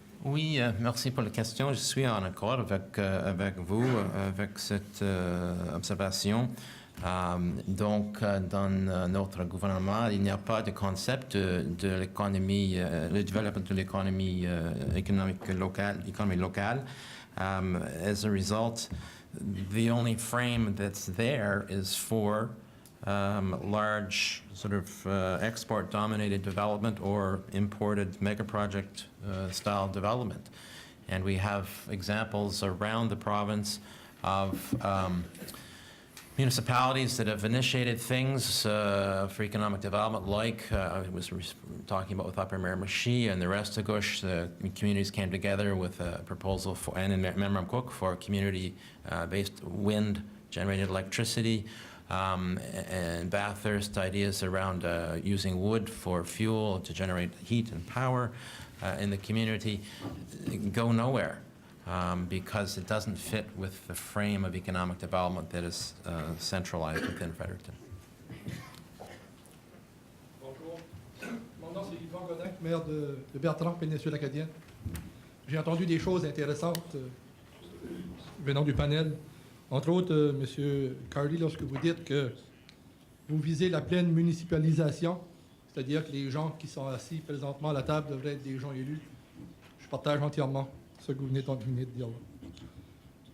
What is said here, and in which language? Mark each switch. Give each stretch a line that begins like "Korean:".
French: Oui, merci pour la question. Je suis en accord avec vous, avec cette observation. Donc, dans notre gouvernement, il n'y a pas de concept de l'économie, le développement de l'économie économique locale.
English: As a result, the only frame that's there is for large sort of export-dominated development or imported mega-project style development. And we have examples around the province of municipalities that have initiated things for economic development, like I was talking about with Upper Miramichi and the rest of Gush. The communities came together with a proposal for, and in Memramcook, for community-based wind-generated electricity, and Bathurst ideas around using wood for fuel to generate heat and power in the community go nowhere. Because it doesn't fit with the frame of economic development that is centralized within Fredericton.
French: Bonjour. Mon nom, c'est Yvan Godin, maire de Bertrand, péninsule acadienne. J'ai entendu des choses intéressantes venant du panel. Entre autres, M. Carly, lorsque vous dites que vous visez la pleine municipalisation, c'est-à-dire que les gens qui sont assis présentement à la table devraient être des gens élus. Je partage entièrement ce que vous venez de dire là.